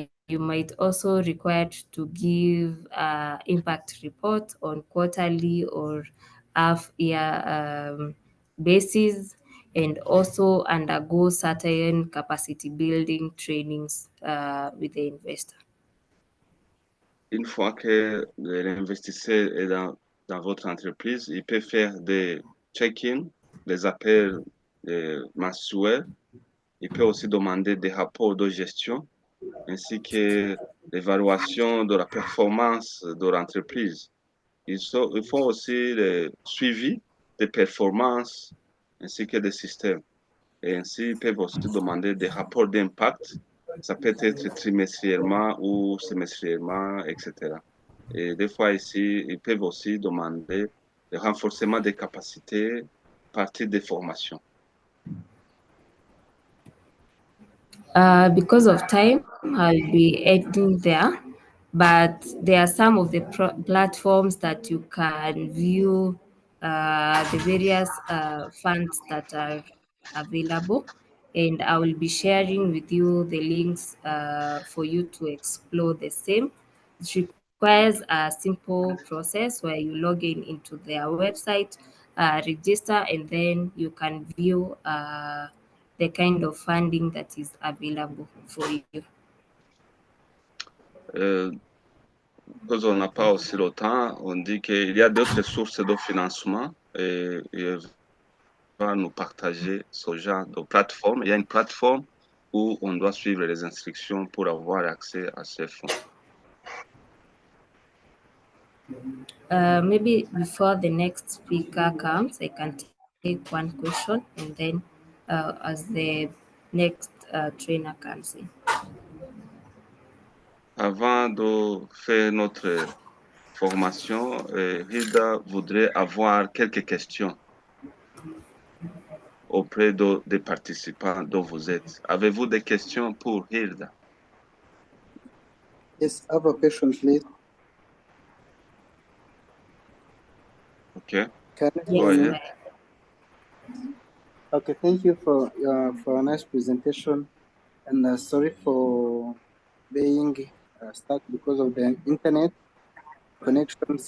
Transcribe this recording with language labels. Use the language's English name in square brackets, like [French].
[English] You might also required to give impact report on quarterly or half-year basis, and also undergo certain capacity building trainings with the investor. [French] une fois que l'investisseur est dans votre entreprise, il peut faire des check-in, des appels mensuels. Il peut aussi demander des rapports de gestion ainsi que l'évaluation de la performance de l'entreprise. Ils font aussi le suivi des performances ainsi que des systèmes. Et ainsi, ils peuvent aussi demander des rapports d'impact. Ça peut être trimestriellement ou semestriellement, etc. Et des fois ici, ils peuvent aussi demander le renforcement des capacités à partir des formations. [English] Because of time, I'll be ending there. But there are some of the platforms that you can view the various funds that are available. And I will be sharing with you the links for you to explore the same. It requires a simple process where you log in into their website, register, and then you can view the kind of funding that is available for you. [French] Parce qu'on n'a pas aussi le temps, on dit qu'il y a d'autres sources de financement et il va nous partager ce genre de plateforme. Il y a une plateforme où on doit suivre les instructions pour avoir accès à ces fonds. Maybe before the next speaker comes, I can take one question and then as the next trainer comes in. Avant de faire notre formation, Hilda voudrait avoir quelques questions auprès des participants dont vous êtes. Avez-vous des questions pour Hilda? [English] Yes, I have a question, please. Okay. Can you Go hear me? ahead. Okay, thank you for a nice presentation, and sorry for being stuck because of the internet connection.